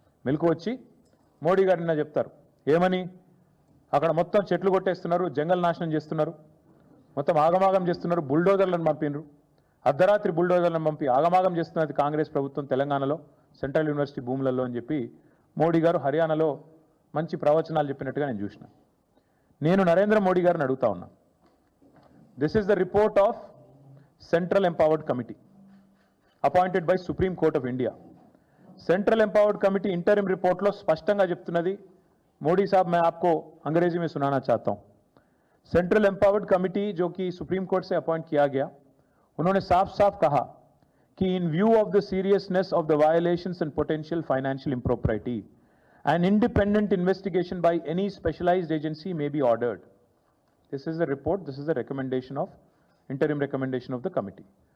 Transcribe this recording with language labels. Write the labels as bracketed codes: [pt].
[te] మెలకు వచ్చి మోడీ గారు నిన్న చెప్తారు ఏమని, అక్కడ మొత్తం చెట్లు కొట్టేస్తున్నారు, జంగల్ నాశనం చేస్తున్నారు, మొత్తం ఆగమాగం చేస్తున్నారు, బుల్డోజర్లను పంపినరు, అర్ధరాత్రి బుల్డోజర్లను పంపి ఆగమాగం చేస్తున్నది కాంగ్రెస్ ప్రభుత్వం తెలంగాణలో సెంట్రల్ యూనివర్సిటీ భూములలో అని చెప్పి మోడీ గారు హర్యానాలో మంచి ప్రవచనాలు చెప్పినట్టుగా నేను చూసిన. నేను నరేంద్ర మోడీ గారిని అడుగుతా ఉన్నా, [en] This is the report of central empowered committee appointed by supreme court of India. [te] Central empowered committee interim report लो स्पष्टंगा చెప్తున్నది. [hi] मोदी साहब मैं आपको अंग्रेजी में सुनाना चाहता हूं. सेंट्रल एम्पावर्ड कमिटी जो कि सुप्रीम कोर्ट से अपॉइंट किया गया, उन्होंने साफ साफ कहा कि [en] In view of the seriousness of the violations and potential financial impropriety, an independent investigation by any specialized agency may be ordered. This is the report, this is the recommendation of interim recommendation of the committee.